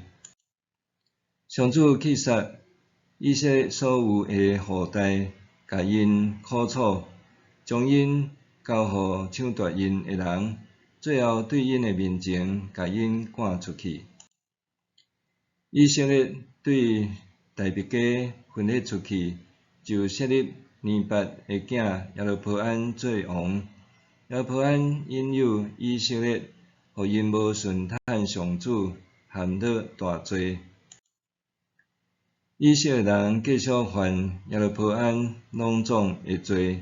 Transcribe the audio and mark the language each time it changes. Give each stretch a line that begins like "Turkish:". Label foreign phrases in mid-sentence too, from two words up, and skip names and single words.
Min Nan Chinese: 上主去杀以色列所有的后代，甲因苦楚，将因交互抢夺因的人，最后对因的面前，甲因赶出去。以色列对大别家分裂出去，就设立尼拔的囝耶罗波安做王。耶罗波安引诱以色列，互因无顺坦上主，陷入大罪。以色列人继续犯耶罗波安拢总的罪。